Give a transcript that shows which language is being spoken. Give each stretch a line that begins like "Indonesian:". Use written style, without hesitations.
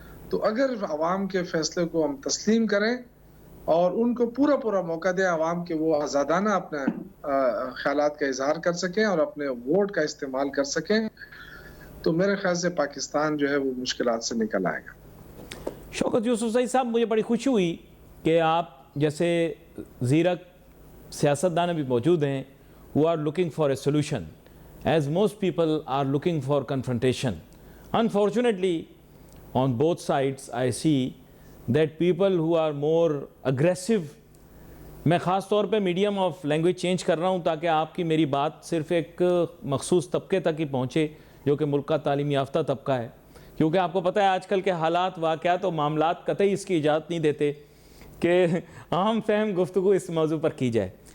Urdu: تو اگر عوام کے فیصلے کو ہم تسلیم کریں اور ان کو پورا موقع دیں عوام کے وہ آزادانہ اپنے خیالات کا اظہار کر سکیں اور اپنے ووٹ کا استعمال کر سکیں، تو میرے خیال سے پاکستان جو ہے وہ مشکلات سے نکل آئے گا. شوکت یوسفزئی صاحب، مجھے بڑی خوشی ہوئی کہ آپ جیسے زیرک سیاستدان بھی موجود ہیں
English: who are looking for a solution, as most people are looking for confrontation. Unfortunately, on both sides, I see that people who are more aggressive.
Urdu: میں خاص طور پہ میڈیم آف لینگویج چینج کر رہا ہوں تاکہ آپ کی میری بات صرف ایک مخصوص طبقے تک ہی پہنچے جو کہ ملک کا تعلیم یافتہ طبقہ ہے، کیونکہ آپ کو پتہ ہے آج کل کے حالات، واقعات اور معاملات قطعی اس کی اجازت نہیں دیتے کہ عام فہم گفتگو اس موضوع پر کی جائے.